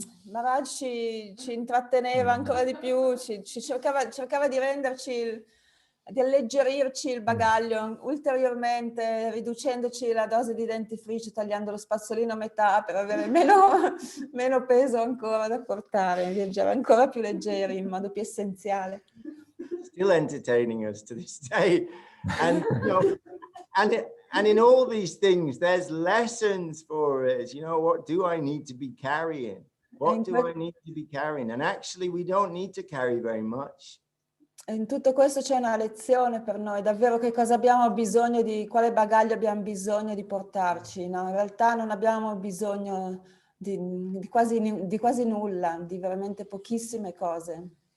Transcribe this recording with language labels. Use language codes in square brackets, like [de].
[it] Maharaj ci intratteneva ancora di più, cercava di renderci alleggerirci il bagaglio ulteriormente, riducendoci la dose di dentifricio, tagliando lo spazzolino a metà per avere meno peso ancora da portare, viaggiare ancora più leggeri in modo più essenziale. [en] Still entertaining us to this day. And, you know, and in all these things, there's lessons for us. You know, what do I need to be carrying? What do I need to be carrying? And actually, we don't need to carry very much. [it] In tutto questo c'è una lezione per noi, davvero che cosa abbiamo bisogno di, quale bagaglio abbiamo bisogno di portarci. No, in realtà non abbiamo bisogno di quasi nulla, di veramente pochissime cose.